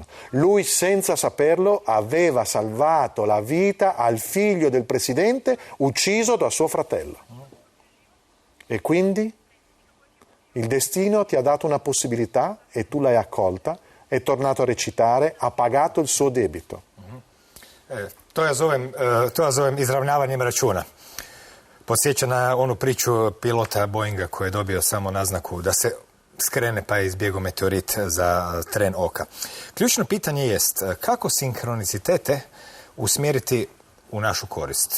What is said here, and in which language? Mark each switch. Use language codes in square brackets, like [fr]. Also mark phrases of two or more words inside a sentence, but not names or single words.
[it] Lui, senza saperlo, aveva salvato la vita al figlio del presidente ucciso da suo fratello. E quindi il destino ti ha dato una possibilità e tu l'hai accolta, è tornato a recitare, ha pagato il suo debito. [hr] To ja zovem izravnavanjem računa. Podsjeća na onu priču pilota Boeinga koji je dobio samo naznaku da se skrene pa je izbjegao meteorit za tren oka. Ključno pitanje jest kako sinkronicitete usmjeriti u našu korist.